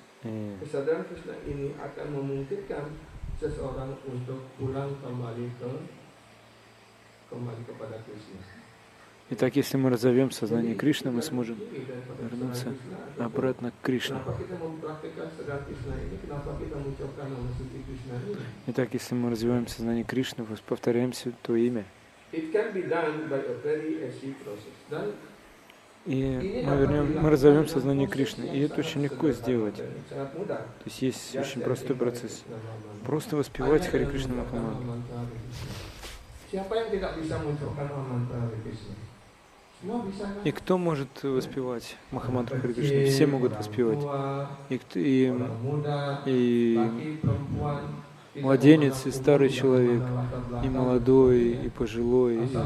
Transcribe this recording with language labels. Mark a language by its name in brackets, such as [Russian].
[Russian] И [Indonesian] Kesadaran Krishna ini akan memungkinkan seseorang untuk pulang kembali kepada Krishna. [Russian] Итак, если мы разовьем сознание Кришны, мы сможем вернуться обратно к Кришне. [Indonesian] Kenapa kita mempraktikkan kesadaran Krishna ini? Kenapa kita mengucapkan nama suci Krishna ini? [Russian] Итак, если мы развиваем сознание Кришны, повторяем то имя. [English] It can be done by a very easy process. [Indonesian] Dan [Russian] И мы разовьем сознание Кришны. И это очень легко сделать. То [Indonesian] sangat mudah. [Russian] есть есть очень простой процесс. Просто воспевать Хари Кришна Махамантру. [Indonesian] Siapa yang tidak bisa mengucapkan mantra Hare Krishna? Semua bisa kan? [Russian] И кто может воспевать Махамантру Хари Кришны? Все могут воспевать. И [Indonesian] Orang muda, [Russian] и [Indonesian] laki, perempuan, [Russian] младенец, и старый человек, и молодой, и пожилой, и